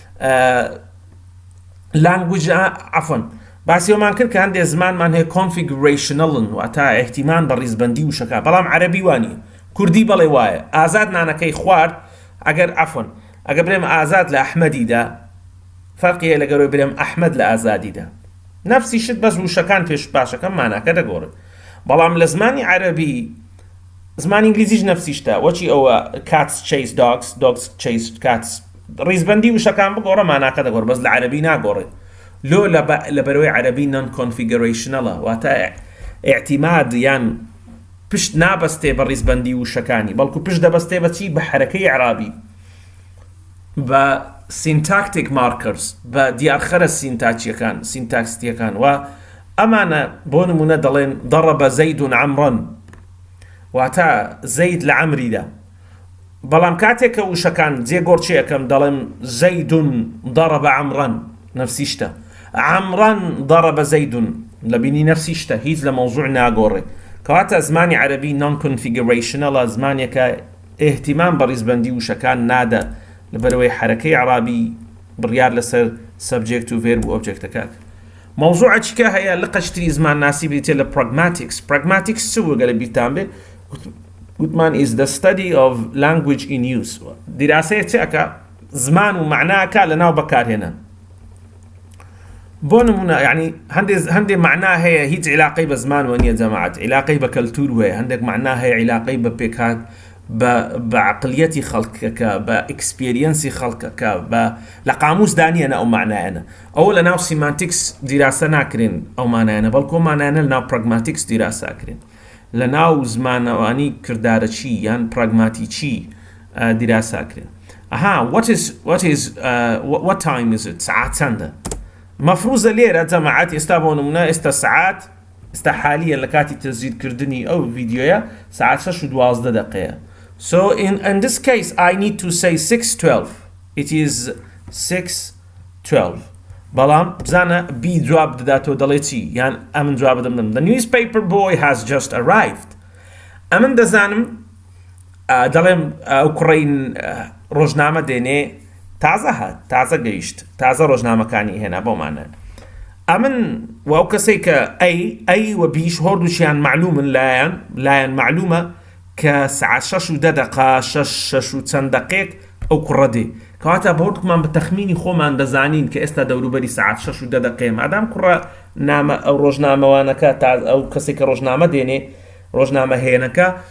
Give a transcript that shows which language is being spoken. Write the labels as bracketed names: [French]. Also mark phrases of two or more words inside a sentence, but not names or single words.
[Central Kurdish] لانگویج عەفوەن باسیەوەمان کرد کە هەندێک زمانمان هەیە کۆنفیگەڕیشنەڵن واتە احتیمان بە ڕیزبەندی وشەکە بەڵام عەرەبی وانیە کوردی بەڵێ وایە ئازاد نانەکەی خوارد ئەگەر عەفوەن ئەگەر بڵێم ئازاد لە ئەحمەدیدا فەرقی هەیە لەگەرەوەی بڵێم ئەحمەد لە ئازادیدا نفسی شت بەس وشەکان پێش پاشەکە ماناکە دەگۆڕێت بەڵام لە زمانی عەرەبی زمانی ئینگلیزیش نفسی شتە وەچی ئەوە [English] cats chase dogs chase cats [Central Kurdish] ڕیزبەندی وشەکان بگۆڕە ماناکە دەگۆڕ بەس لە عەرەبی ناگۆڕێت لۆ لەبەرەوەی عەرەبی نان کۆنفیگەڕیشنەڵە واتە اعتیماد یان پشت نابەستێ بە ڕیزبەندی وشەکانی بەڵکو پشت دەبەستێ بەچی بە حەرەکەی عەرابی بە [English] syntactic markers [Central Kurdish] بە دیارخەرە سینتاکسیەکان و ئەمانە بۆ نمونە دەڵێن [Arabic] ضرب زەید عەمڕەن [Central Kurdish] واتە زەید لە عەمریدا بەڵام کاتێک کە وشەکان جێگۆڕچێکەکەم دەڵێن [Arabic] زەید ضرب عەمڕەن [Central Kurdish] نفسی شتە [Arabic] عەمڕەن ضرب زەید [Central Kurdish] لە بینی نفسی شتە هیچ لە مەوزوع ناگۆڕێ کەواتە زمانی عەرەبی non-configurational زمانێکە اهتیمام بە ڕیزبەندی وشەکان نادە لەبەرەوەی حرەکەی عەرابی بڕیار لەسەر subject و verb و objectەکە مەوزوعە چیکە هەیە لە قەشتری زمان ناسی بریتێ لە pragmatics چ وەگەلە بیرتان بێ گوتمان [English] is the study of language in use [Central Kurdish] دیراسەیە چەکە زمان و معناکە لەناو بەکارهێنان بۆ نمونە یعنی هەندێک معنا هەیە هیچ علاقەی بە زمان وە نییە جەماعەت علاقەی بە کەلتور وەیە هەندێک معنا هەیە علاقەی بە پێکات بە عقلیەتی خەڵکەکە بە ئەکسپێریەنسی خەڵکەکە بە لە قاموس دانیەنە ئەو معنایەنە ئەوە لە ناو سیمانتیکس دیراسە ناکرێن ئەو مانایەنە بەڵکو مانایەنە لە ناو پراگماتیکس دیراساکرێن لە ناو زمانەوانی کردارە چی یان پراگماتی چی دیراساکرێن [English] what time is it [Central Kurdish] ساعات چەندە مەفروزە لێرە جەماعەت ئێستا بۆ نمونە ئێستا ساعات ئێستا حالیە لە کاتی تەزیدکردنی ئەو ڤیدیۆیە ساعات 6:12 [English] So in this case, I need to say 6:12. It is 6:12. [Central Kurdish] بەڵام بزانە بی جواب دەداتەوە دەڵێ چی یان ئەمن جواب دەدەم [English] The newspaper boy has just arrived. [Central Kurdish] ئەمن دەزانم دەڵێم ئەو کوڕەی ڕۆژنامە دێنێ تازە هات تازە گەیشت تازە ڕۆژنامەکانی هێنا بۆمانە ئەمن وەو کەسەی کە ئەی وە بیش هەردووشیان معلومن لایەن معلومە کە ساعات 6:10 6 چەند دقێک ئەو کوڕە دێ کەواتە بە هەردووکمان بە تەخمینی خۆمان دەزانین کە ئێستا دەوروبەری ساعات 6:10 مادام کوڕە نامە ئەو ڕۆژنامەوانەکە تا ئەو کەسێک کە ڕۆژنامە دێنێ ڕۆژنامە هێنەکە